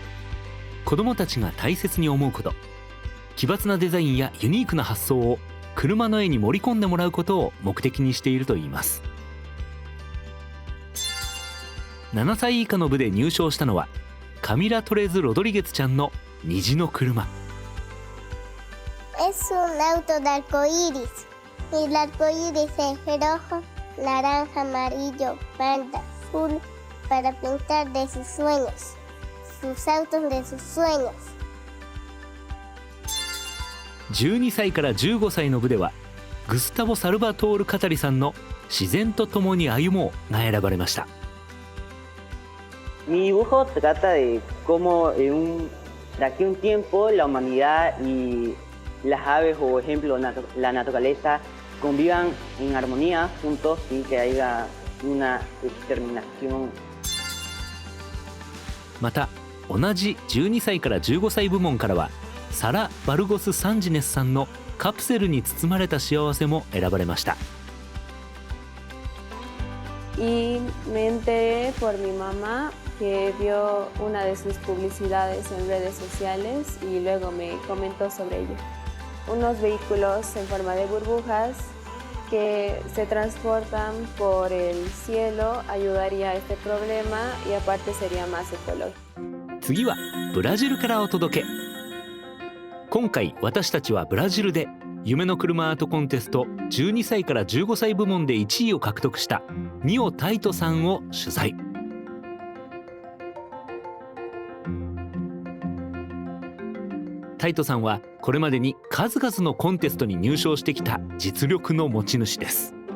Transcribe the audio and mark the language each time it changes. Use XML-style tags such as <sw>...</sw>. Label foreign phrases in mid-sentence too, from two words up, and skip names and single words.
<ja>子どもたちが大切に思うこと、奇抜なデザインやユニークな発想を車の絵に盛り込んでもらうことを目的にしているといいます。7歳以下の部で入賞したのはカミラ・トレズ・ロドリゲスちゃんの虹の車。</ja> <es>Es un auto de arco iris. Y el arco iris es rojo, naranja, amarillo, verde, azul, para pintar de sus sueños, sus autos de sus sueños.</es> <ja>12 歳から15歳の部ではグスタボ・サルバトール・カタリさんの自然と共に歩もうが選ばれました。</ja> <es>Mi dibujo trata de cómo de aquí a un tiempo la humanidad y las aves o por ejemplo la naturaleza convivan en armonía juntos y que haya una exterminación。</es> <ja>また同じ12歳から15歳部門からはサラ・バルゴス・サンジネスさんのカプセルに包まれた幸せも選ばれました。</ja> <es>Y me enteré por mi mamá que vio una de sus publicidades en redes sociales y luego me comentó sobre ello. Unos vehículos en forma de burbujas que se transportan por el cielo ayudaría a este problema y aparte sería más ecológico。</es> <ja>次はブラジルからお届け。今回私たちはブラジルで夢の車アートコンテスト12歳から15歳部門で1位を獲得したニオ・タイトさんを取材。タイトさんはこれまでに数々のコンテストに入賞してきた実力の持ち主です。</ja>